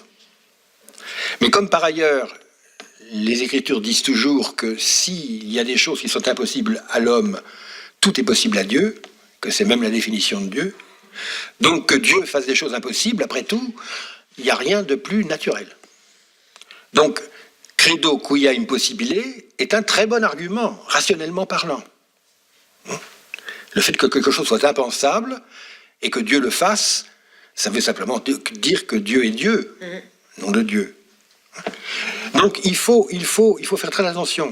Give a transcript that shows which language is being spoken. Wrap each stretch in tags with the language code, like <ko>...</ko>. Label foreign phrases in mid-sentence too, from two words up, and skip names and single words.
<fr>Mais comme par ailleurs, les Écritures disent toujours que s'il y a des choses qui sont impossibles à l'homme, tout est possible à Dieu, que c'est même la définition de Dieu. Donc que Dieu fasse des choses impossibles, après tout, il n'y a rien de plus naturel. Donc,</fr> <la>credo quia impossibile est</la> <fr>un très bon argument, rationnellement parlant. Le fait que quelque chose soit impensable et que Dieu le fasse, ça veut simplement dire que Dieu est Dieu, non de Dieu. Donc il faut faire très attention.</fr>